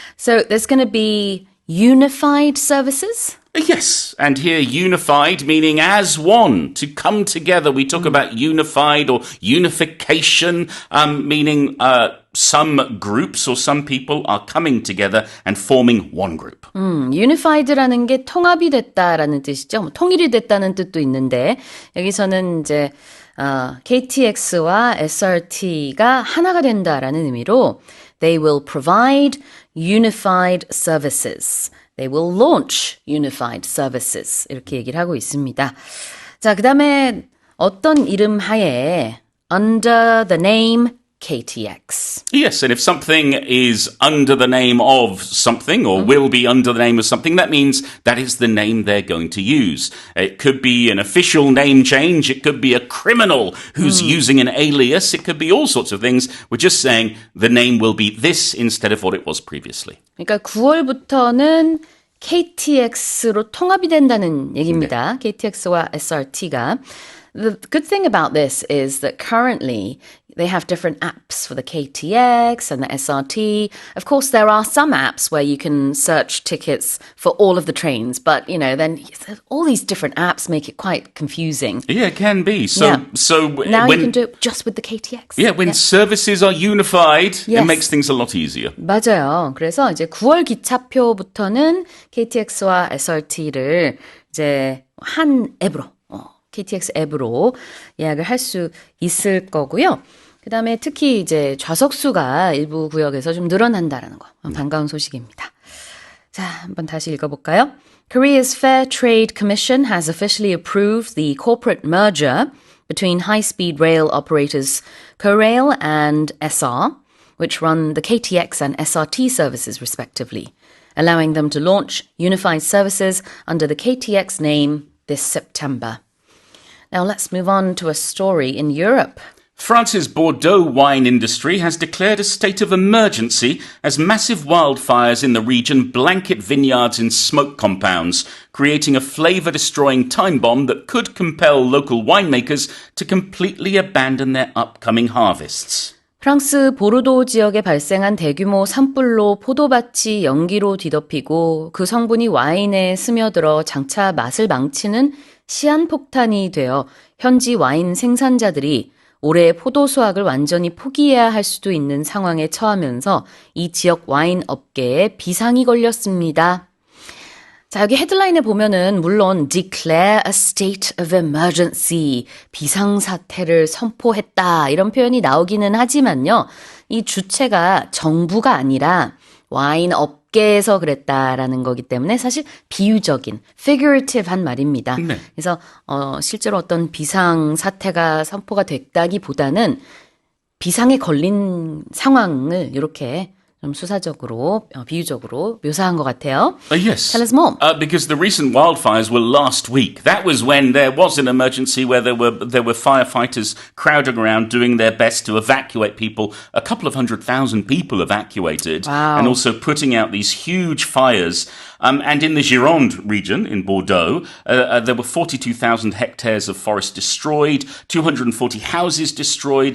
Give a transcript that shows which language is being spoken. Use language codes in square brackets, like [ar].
[en] So there's going to be unified services? Yes, and here unified meaning as one, to come together. We talk about unified or unification, meaning some groups or some people are coming together and forming one group. [ko] unified라는 게 통합이 됐다라는 뜻이죠. 통일이 됐다는 뜻도 있는데 여기서는 이제 KTX와 SRT가 하나가 된다라는 의미로 [en] they will provide unified services. [ko] They will launch unified services. 이렇게 얘기를 하고 있습니다. 자, 그 다음에 어떤 이름 하에 [en] under the name KTX. Yes, and if something is under the name of something or will be under the name of something, that means that is the name they're going to use. It could be an official name change. It could be a criminal who's using an alias. It could be all sorts of things. We're just saying the name will be this instead of what it was previously. [ko] 그러니까 9월부터는 KTX로 통합이 된다는 얘기입니다. 네. KTX와 SRT가. [en] The good thing about this is that currently they have different apps for the KTX and the SRT. Of course, there are some apps where you can search tickets for all of the trains, but, you know, then all these different apps make it quite confusing. Yeah, it can be. So now you can do it just with the KTX. Yeah, when services are unified, it makes things a lot easier. [ko] 맞아요. 그래서 이제 9월 기차표부터는 KTX와 SRT를 이제 한 앱으로 KTX 앱으로 예약을 할 수 있을 거고요. 그다음에 특히 이제 좌석수가 일부 구역에서 좀 늘어난다라는 거 반가운 소식입니다. 자, 한번 다시 읽어볼까요? [en] Korea's Fair Trade Commission has officially approved the corporate merger between high-speed rail operators Korail and SR, which run the KTX and SRT services respectively, allowing them to launch unified services under the KTX name this September. Now let's move on to a story in Europe. France's Bordeaux wine industry has declared a state of emergency as massive wildfires in the region blanket vineyards in smoke compounds, creating a flavor-destroying time bomb that could compel local winemakers to completely abandon their upcoming harvests. [ko] 프랑스 보르도 지역에 발생한 대규모 산불로 포도밭이 연기로 뒤덮이고 그 성분이 와인에 스며들어 장차 맛을 망치는 시한폭탄이 되어 현지 와인 생산자들이 올해 포도 수확을 완전히 포기해야 할 수도 있는 상황에 처하면서 이 지역 와인 업계에 비상이 걸렸습니다. 자, 여기 헤드라인에 보면은 물론 [en] declare a state of emergency, [ko] 비상사태를 선포했다 이런 표현이 나오기는 하지만요. 이 주체가 정부가 아니라 와인 업계에서 그랬다라는 거기 때문에 사실 비유적인, figurative한 말입니다. 네. 그래서 실제로 어떤 비상사태가 선포가 됐다기보다는 비상에 걸린 상황을 이렇게 좀 수사적으로, 비유적으로 묘사한 것 같아요. [en] Yes. Tell us more. Because the recent wildfires were last week. That was when there was an emergency where there were firefighters crowding around doing their best to evacuate people. A couple of 100,000 people evacuated. Wow. And also putting out these huge fires. And in the Gironde region, in Bordeaux, there were 42,000 hectares of forest destroyed, 240 houses destroyed.